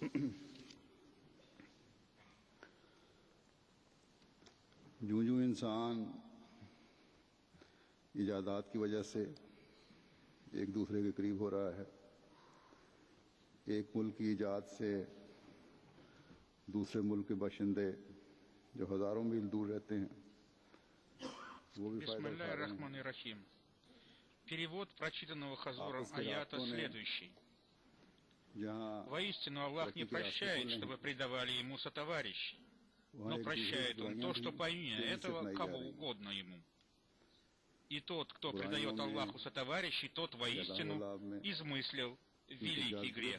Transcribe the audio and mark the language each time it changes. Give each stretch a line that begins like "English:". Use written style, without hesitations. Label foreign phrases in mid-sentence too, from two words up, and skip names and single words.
Urdu: جوں جوں انسان ایجادات کی وجہ سے ایک دوسرے کے قریب ہو رہا ہے، ایک ملک کی ایجاد سے دوسرے ملک کے باشندے جو ہزاروں میل دور رہتے ہیں وہ بھی فائدہ اٹھا رہے ہیں.
Russian: Перевод прочитанного Хазуром аята следующий. Воистину Аллах не прощает, чтобы предавали Ему сотоварищей, но прощает Он то, что помимо этого кого угодно Ему. И тот, кто предает Аллаху сотоварищей, тот воистину измыслил великий грех.